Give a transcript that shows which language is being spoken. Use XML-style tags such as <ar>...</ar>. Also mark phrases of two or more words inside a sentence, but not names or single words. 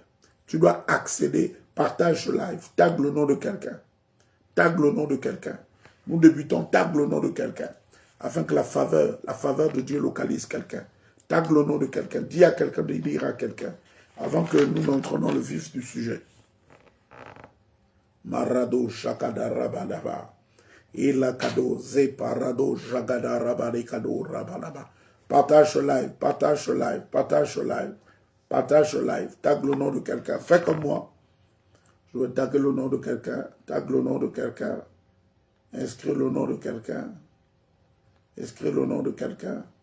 <fr>Tu dois accéder, partage ce live, tag le nom de quelqu'un. Tag le nom de quelqu'un. Nous débutons, tag le nom de quelqu'un. Afin que la faveur de Dieu localise quelqu'un. Tag le nom de quelqu'un. Dis à quelqu'un de dire à quelqu'un. Avant que nous n'entrons dans le vif du sujet. Marado Shakada Rabadaba. Ila kado ze parado jagada rabari kado rabalaba. Partage ce live, partage ce live, partage ce live, partage ce live. Tag le nom de quelqu'un. Fais comme moi. Je veux taguer le nom de quelqu'un. Tag le nom de quelqu'un. Inscris le nom de quelqu'un. Inscris le nom de quelqu'un.</fr>